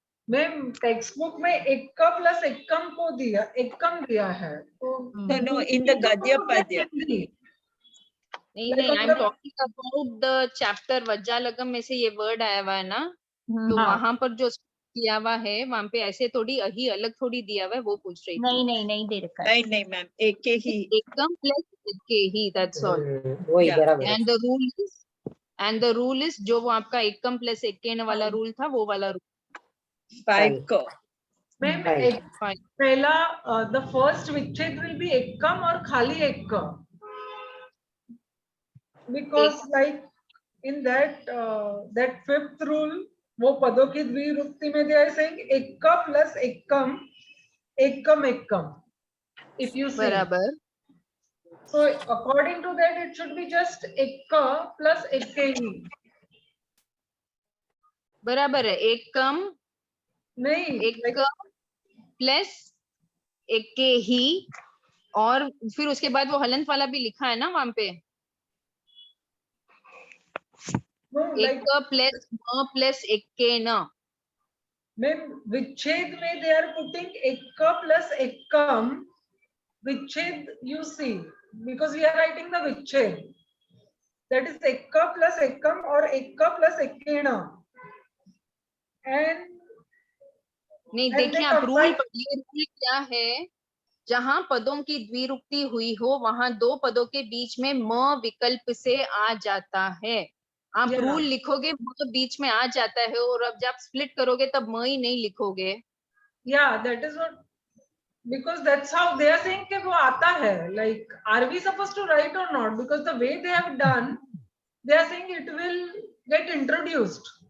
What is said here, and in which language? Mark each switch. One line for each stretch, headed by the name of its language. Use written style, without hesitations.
Hindi: Ma'am text book में एकम plus एकम को दिया, एकम दिया है तो
English: No, no, in the Gadya Padya.
Hindi: नहीं नहीं,
English: I am talking about the chapter
Hindi: वज्जालगम में से ये वर्ड आया हुआ है ना, तो हाँ। वहां पर जो किया हुआ है वहां पे ऐसे थोड़ी अही अलग थोड़ी दिया हुआ है, वो पूछ रही थी। नहीं नहीं नहीं दे रखा है। नहीं, नहीं, मैम. एक के ही.
English: एकम plus ekkehi, that's all.
Hindi: वही
English: Yeah.
Hindi: बराबर है।
English: And the rule is
Hindi: जो वो आपका एकम प्लस एक्केन वाला रूल था, वो वाला रूल। 5 ka. Ma'am
English: Right.
Hindi: एक पहला द फर्स्ट विच्छेद विल बी एकम और खाली एक,
English: because like in that fifth rule
Hindi: वो पदों की द्विरुक्ति में
English: they are saying
Hindi: एक plus Ekam, Ekam Ekam,
English: if you say
Hindi: बराबर।
English: so according to that it should be just ekka plus ekkehi.
Hindi: बराबर है, एकम नहीं एकम प्लस एक्केही, और फिर उसके बाद वो हलंत वाला भी लिखा है ना वहां पे,
English: no, like
Hindi: एक प्लस म प्लस एक्केन। मैम विच्छेद में
English: they are putting ekka plus ekkam, विच्छेद you see because we are writing the vichhed, that is ekka plus ekkam or ekka plus ekkena, and
Hindi: नहीं
English: And
Hindi: देखिए,
English: they
Hindi: आप rule
English: combine-
Hindi: पढ़िए, rule क्या है, जहां पदों की द्विरुक्ति हुई हो वहां दो पदों के बीच में म विकल्प से आ जाता है। आप
English: Yeah.
Hindi: रूल लिखोगे म बीच में आ जाता है, और अब जब स्प्लिट करोगे तब म ही नहीं लिखोगे।
English: yeah, that is what, because that's how they are saying
Hindi: कि वो आता है,
English: like are we supposed to write or not, because the way they have done they are saying it will get introduced,